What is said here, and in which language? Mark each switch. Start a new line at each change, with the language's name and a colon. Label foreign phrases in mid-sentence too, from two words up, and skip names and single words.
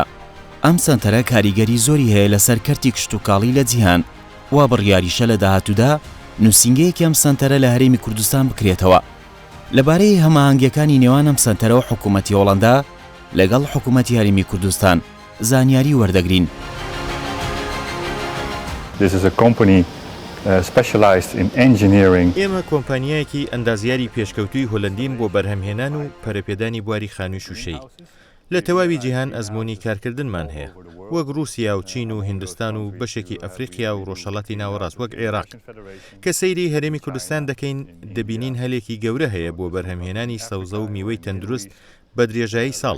Central Kurdish: ئەم سەنتەرە کاریگەری زۆری هەیە لەسەر کەرتی کشتوکاڵی لە جیهان وا بڕیاریشە لە داهاتوودا نووسینگەیەکی ئەم سەنتەرە لە هەرێمی کوردستان بکرێتەوە. لەبارەی هەماهەنگیەکانی نێوان ئەم سەنتەرە و حکوومەتی هۆڵەندا لەگەڵ حکوومەتی هەرێمی کوردستان زانیاری وەردەگرین.
English: This is a company specialized in engineering.
Central Kurdish: ئێمە کۆمپانیایەکی ئەندازیاری پێشکەوتووی هۆلەندین بۆ بەرهەمهێنان و پەرەپێدانی بواری خانووی شوشەیی. لە تەواوی جیهان ئەزموونی کارکردنمان هەیە وەک رووسیا و چین و هیندستان و بەشێکی ئەفریقیا و ڕۆژهەڵاتی ناوەڕاست وەک عێراق. کە سەیری هەرێمی کوردستان دەکەین دەبینین هەلێکی گەورە هەیە بۆ بەرهەمهێنانی سەوزە و میوەی تەندروست بە درێژایی ساڵ.